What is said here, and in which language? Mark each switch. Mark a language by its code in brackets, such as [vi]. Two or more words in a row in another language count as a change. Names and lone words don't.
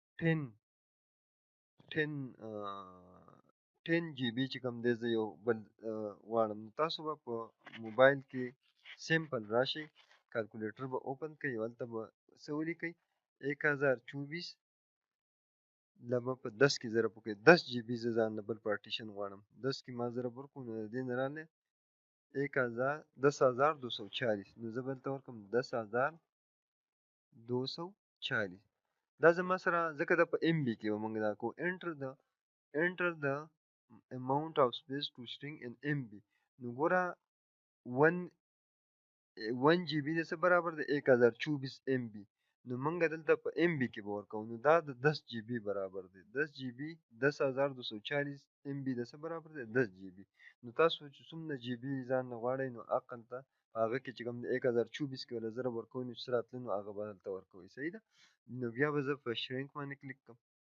[ps] 10 جی بي چې کوم دی زه یو بل غواړم نو تاسو به په موبایل کې سمپل راشئ کالکولیټر به اوپن کړئ هلته به څه ولیکئ 1024 له به په 10 کې ضرب وکړئ 10 جی بي زه ځان له بل پارټیشن غواړم 10 کې ما ضرب ورکړو نو د دې نه راغلی 10240 نو زه به دلته ورکړم 10240 دا زما سره ځکه دا په ام بي کې به موږ دا کوو [en] enter the amount of space to string in MB [ps] نو ګوره 1 جی بي د څه برابر دی 1024 ام بي نو موږ دلته په ام بي کې به ورکوو نو دا د 10 جی بي برابر دی 10 جی بي 10240 ام بي د څه برابر دی 10 جی بي نو تاسو چې څومره جی بي ځان نه غواړئ نو اقل ته هغه کې چې کوم د 1024 کې ولا ضرب ورکوئ نو چې څه راتله نو هغه به دلته ورکوئ صحیح ده نو بیا به زه په شرینک باندې کلیک کوم